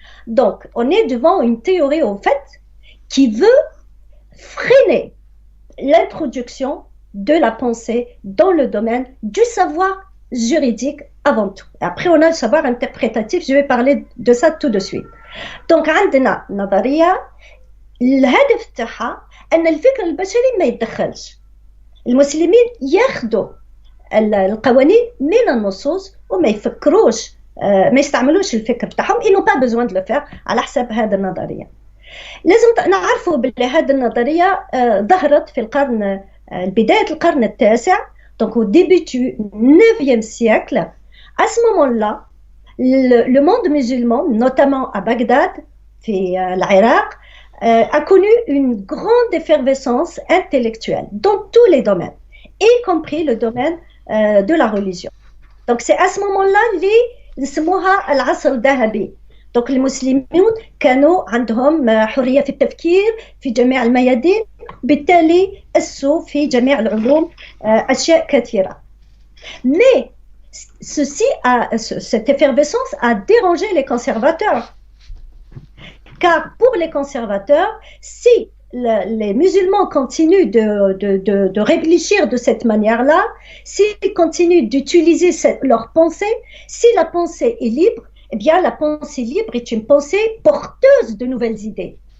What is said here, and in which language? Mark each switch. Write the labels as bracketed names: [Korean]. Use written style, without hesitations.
[French] Donc, on est devant une théorie, au fait, qui veut freiner l'introduction de la pensée dans le domaine du savoir juridique avant tout. Après, on a le savoir interprétatif, je vais parler de ça tout de suite. [Arabic] Donc, عندنا نظرية الهدف تاعها أن الفكر البشري ما يتدخلش. المسلمين ياخذوا القوانين من النصوص وما يفكروش ما يستعملوش الفكر تاعهم. [French] Ils n'ont pas besoin de le faire [Arabic] على حسب هذه النظرية. لازم نعرفوا بلي هذه النظرية ظهرت في القرن بداية القرن التاسع [French] donc au début du 9e siècle. À ce moment-là, le monde musulman, notamment à Bagdad, [Arabic] في العراق, [French] a connu une grande effervescence intellectuelle dans tous les domaines, y compris le domaine de la religion. Donc c'est à ce moment-là [Arabic] اللي نسموها العصر الذهبي. donc المسلمين كانوا عندهم حرية في التفكير في جميع الميادين, بالتالي أسسوا في جميع العلوم أشياء كثيرة. [French] Mais cette effervescence a dérangé les conservateurs. Car pour les conservateurs, si les musulmans continuent de réfléchir de cette manière-là, s'ils continuent d'utiliser leur pensée, si la pensée est libre, eh bien la pensée libre est une pensée porteuse de nouvelles idées.